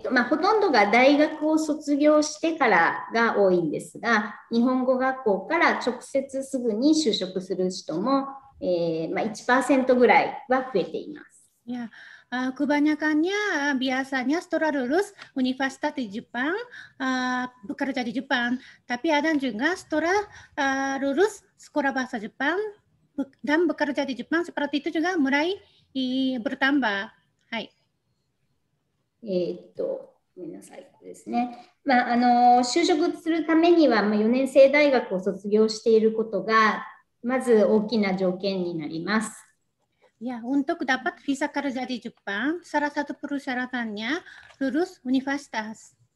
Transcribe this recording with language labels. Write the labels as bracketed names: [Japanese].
[Japanese] ほとんどが大学を卒業してからが多いんですが、日本語学校から直接すぐに就職する人も、1% ぐらいは増えています。 [Indonesian] Ya, kebanyakannya biasanya setelah lulus universitas di Jepang, bekerja di Jepang. Tapi ada juga setelah lulus sekolah bahasa Jepang dan bekerja di Jepang, seperti itu juga mulai bertambah. [Japanese] Hai. ごめんなさい、これですね。就職するためには、4年生大学を卒業していることがまず大きな条件になります。 [Indonesian] Ya, untuk dapat visa kerja di Jepang, salah satu persyaratannya lulus universitas.